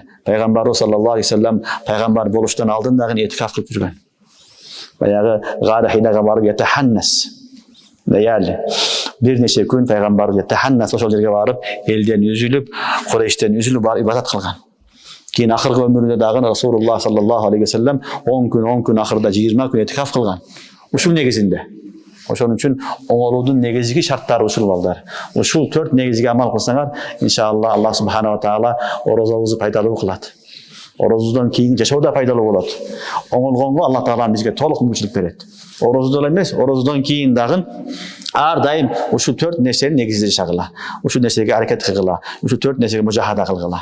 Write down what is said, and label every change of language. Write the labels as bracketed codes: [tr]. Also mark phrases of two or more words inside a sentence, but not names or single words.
[ky] Пайгамбарыбыз [ar] صلى الله عليه وسلم [ky] пайгамбар болуштан алдын дагы этикаф кылып жүргөн. Баягы гары хинага барып ятаханнас. Даяли. Бир нече күн пайгамбар ятаханнас ошол жерге барып, элден үзүлүп, Курейштен үзүлүп барып ибадат кылган. Кийин акыркы өмүрүндө дагы Расулуллах [ar] صلى الله عليه وسلم [ky] 10 күн акырда 20 күн этикаф кылган. Ушул негизинде. Ошон үчүн оңолуудун негизги шарттары ушул балдар. Ушул 4 негизге амал кылсаңар, [ar] إن شاء الله الله سبحانه وتعالى [ky] орозобузду пайдалуу кылат. Орозодон кийин жашоо да пайдалуу болот. Оңолгонго Аллах таала бизге толук мүмкүнчүлүк берет. Орозодон эмес, орозодон кийин дагы ар дайым ушул 4 нерсени негизде жашагыла. Ушул нерсеге аракет кылгыла. Ушул 4 нерсеге мужахада кылгыла.